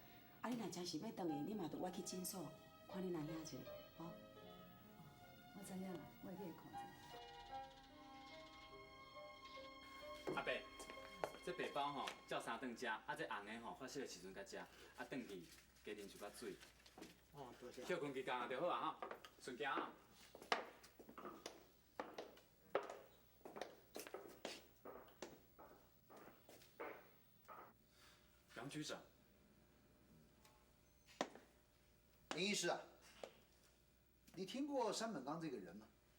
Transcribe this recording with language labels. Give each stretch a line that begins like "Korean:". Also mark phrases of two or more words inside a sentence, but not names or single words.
Min Nan Chinese: 啊，你若真是要转去，你嘛着我去诊所，看你若遐一下，吼。我知影啦，我会去看者。阿伯，这白包吼照3顿食，啊这红的吼发烧的时阵才食，啊转去加啉一寡水。哦，多谢。休困期间就好啊吼，顺行啊。杨局长，林医师啊，你听过山本刚这个人吗？